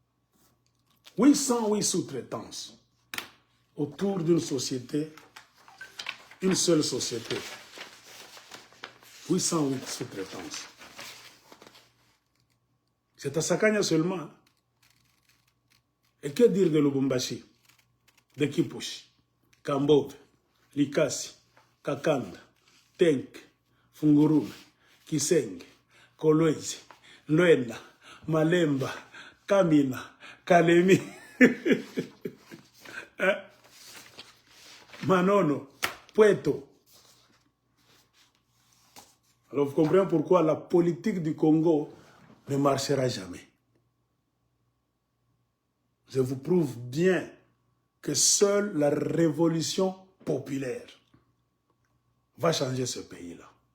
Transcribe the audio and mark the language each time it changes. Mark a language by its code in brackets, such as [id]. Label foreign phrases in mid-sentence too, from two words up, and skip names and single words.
[fr] 808 sous-traitances autour d'une société, une seule société. 808 sous-traitances. C'est à Sakanya seulement. Et que dire de Lubumbashi, de Kipushi, Kambove, Likasi, Kakanda, Tenk, Fungurume, Kisenge, Kolwezi, Luenda, Malemba, Kamina, Kalemi, Manono, Puerto. Alors vous comprenez pourquoi la politique du Congo ne marchera jamais. Je vous prouve bien que seule la révolution populaire va changer ce pays-là.